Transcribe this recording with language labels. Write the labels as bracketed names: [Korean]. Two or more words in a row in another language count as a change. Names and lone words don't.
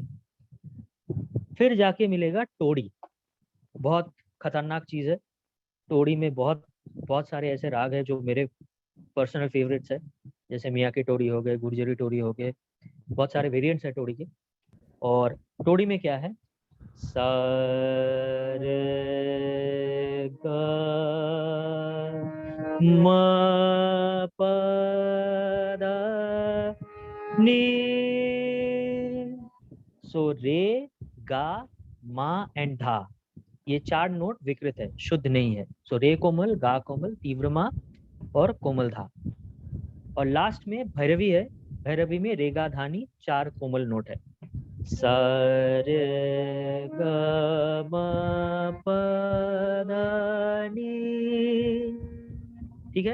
[Hindi] फिर जाके मिलेगा टोड़ी। बहुत खतरनाक चीज है टोड़ी में। बहुत बहुत सारे ऐसे राग है जो मेरे [English] personal favourites [Hindi] है, जैसे मियाँ की टोड़ी हो गए, गुर्जरी टोड़ी हो गए, बहुत सारे वेरिएंट्स है टोड़ी के। और टोड़ी में क्या है? सा रे ग म प ध नी। सो रे, गा, मा एंड धा, ये 4 नोट विकृत है, शुद्ध नहीं है। सो रे कोमल, गा कोमल, तीव्र मा और कोमल धा। और लास्ट में भैरवी है। भैरवी में रेगा धानी 4 कोमल नोट है। सा रे ग म प ध नी, ठीक है।